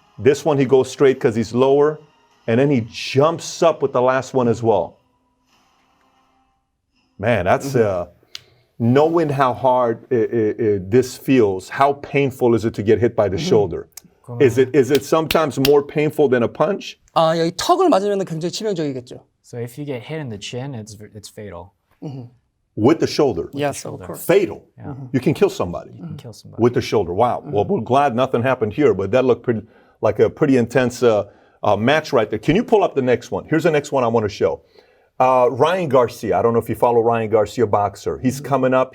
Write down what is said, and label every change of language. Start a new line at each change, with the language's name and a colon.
English: This one he goes straight because he's lower. And then he jumps up with the last one as well. Man, that's knowing how hard this feels. How painful is it to get hit by the shoulder? Is it sometimes more painful than a punch?
Korean: 아, 여기 턱을 맞으면 굉장히 치명적이겠죠.
English: So if you get hit in the chin, it's fatal. With the shoulder. Yes, of course. Fatal. You can kill somebody You can kill somebody. with the shoulder. Wow. Well, we're glad nothing happened here, but that looked like a pretty intense match right there. Can you pull up the next one? Here's the next one I want to show. Ryan Garcia. I don't know if you follow Ryan Garcia, boxer. He's coming up.